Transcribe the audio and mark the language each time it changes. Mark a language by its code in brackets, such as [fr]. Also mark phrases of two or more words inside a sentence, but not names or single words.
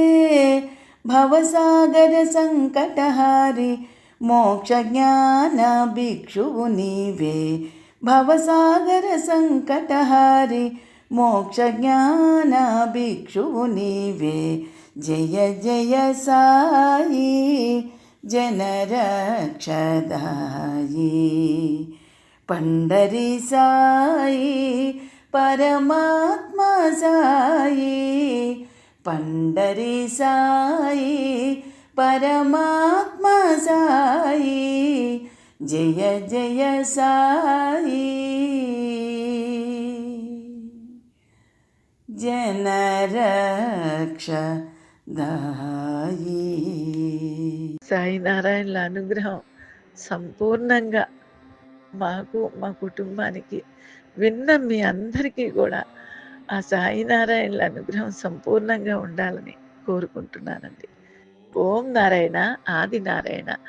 [te] భవసాగర సంకటహారి మోక్ష జ్ఞాన భిక్షువు నీవే. భవసాగర సంకటహారి మోక్ష జ్ఞాన భిక్షువు నీవే. [hi] जय जय साई जनरक्षदायी पंडरी साई परमात्मा साई पंडरी साई परमात्मा साई जय जय साई जनरक्षदायी [te] సాయి నారాయణుల అనుగ్రహం సంపూర్ణంగా మాకు, మా కుటుంబానికి, విన్న మీ అందరికీ కూడా ఆ సాయి నారాయణుల అనుగ్రహం సంపూర్ణంగా ఉండాలని కోరుకుంటున్నానండి. ఓం నారాయణ, ఆది నారాయణ.